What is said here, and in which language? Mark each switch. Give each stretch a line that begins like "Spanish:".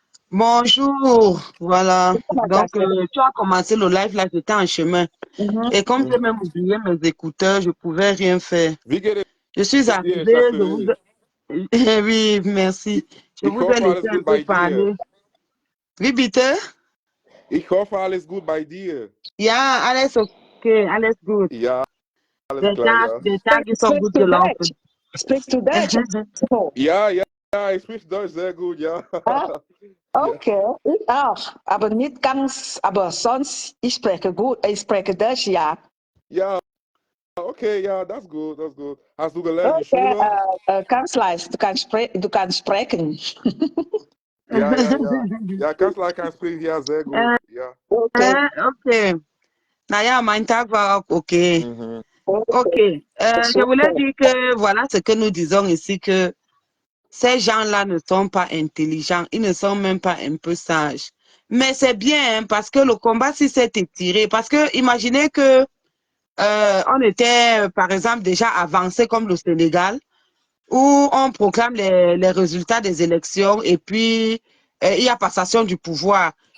French: Bonjour, voilà. Donc, tu as commencé le live là, j'étais en chemin. Et comme j'ai même oublié mes écouteurs, je ne pouvais rien faire. Je suis arrivée, je vous... Oui, merci. Je vous ai laissé un peu parler. Oui,
German: bitte? Ich hoffe, alles gut bei dir. Ja, alles okay, alles gut. Ja, alles klar, ja. Der Tag ist so gut gelaufen. Sprichst du Deutsch? Ja, ich spreche Deutsch sehr gut, ja. Okay, ich auch. Aber nicht ganz, aber sonst, ich spreche Deutsch, ja. Ja, okay, ja, das ist gut, das ist gut. Hast du gelernt in Schule? Kanzler, du kannst sprechen. Ja. Ja, Kanzler kann sprechen, ja, sehr gut, ja. Okay. Naja, mein Tag war auch okay. Ok.
French: Je voulais dire que voilà ce que nous disons ici, que ces gens-là ne sont pas intelligents, ils ne sont même pas un peu sages. Mais c'est bien hein, parce que le combat si s'est étiré. Parce que imaginez que on était par exemple déjà avancé comme le Sénégal, où on proclame les résultats des élections et puis il y a passation du pouvoir.